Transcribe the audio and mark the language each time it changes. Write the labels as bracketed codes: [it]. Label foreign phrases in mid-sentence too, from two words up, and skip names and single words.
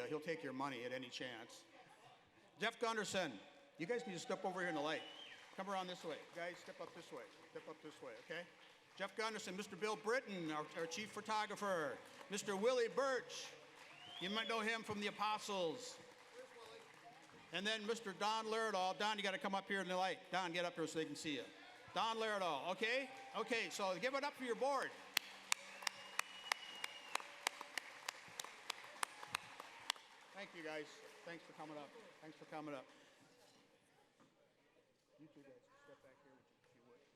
[en] He'll take your money at any chance. Jeff Gunderson, you guys need to step over here in the light. Come around this way. Guys, step up this way. Step up this way, okay? Jeff Gunderson, Mr. Bill Britton, our chief photographer. Mr. Willie Birch, you might know him from the Apostles. And then Mr. Don Laredall. Don, you got to come up here in the light. Don, get up here so they can see you. Don Laredall, okay? Okay, so give it up for your board. Thank you, guys. Thanks for coming up. Thanks for coming up. You two guys, step back here if you would.